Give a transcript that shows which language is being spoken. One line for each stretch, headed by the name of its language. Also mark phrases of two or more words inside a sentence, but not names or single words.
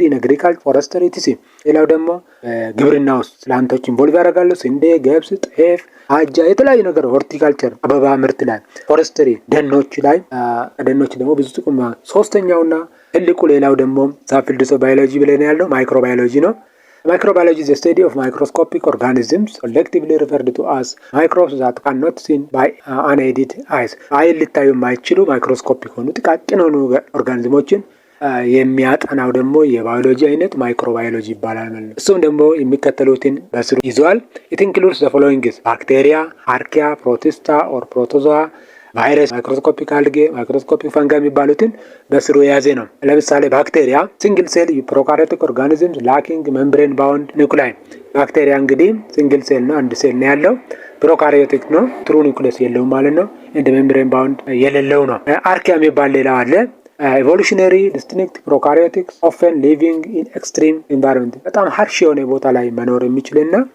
English: in agriculture forestry etc።
Amharic: ሌላው ደግሞ ግብርና ውስጥ ፕላንቶች ኢንቮልቭ ያደርጋሉ። ስንዴ፣ ገብስ፣ ጤፍ፣ አጃ የተለያዩ ነገር ሆርቲካልቸር አበባ ምርት ላይ፣ ፎረስትሪ ደኖች ላይ ደኖች ደግሞ ብዙ ጥቅም። ሶስተኛውና ትልቁ ሌላው ደግሞ
English: subfields of biology
Amharic: ብለን ያለው ማይክሮባዮሎጂ ነው።
English: Microbiology is the study of microscopic organisms collectively referred to as microbes that cannot seen by unaided eyes.
Amharic: አይን ሊታዩ የማይችሉ ማይክሮስኮፒክ ሆኑ ጥቃቅን ሆኑ ኦርጋኒዝሞችን የሚያጠናው ደግሞ የባዮሎጂ አይነት ማይክሮባዮሎጂ ይባላል ማለት ነው። እሱም ደግሞ የሚከተሉትን በስሩ ይዟል። It
English: includes the following: bacteria, archaea, protista or protozoa,
Amharic: ቫይረስ፣
English: microscopic algae፣ microscopic fungi
Amharic: የሚባሉትን በስሩ የያዘ ነው። ለምሳሌ ባክቴሪያ
English: single cell prokaryotic organisms lacking membrane bound nuclei።
Amharic: ባክቴሪያ እንግዲህ
English: single cell
Amharic: ነው፣ አንድ ሴል ነው ያለው። ፕሮካሪዮቲክ ነው፣
English: true nucleus
Amharic: የለውም ማለት ነው። እንደ
English: membrane bound
Amharic: የሌለው ነው። አርኪያ የሚባል ሌላው አለ።
English: evolutionary distinct prokaryotics often living in extreme environment
Amharic: በጣም ሀርሽ የሆነ ቦታ ላይ መኖር የሚችልና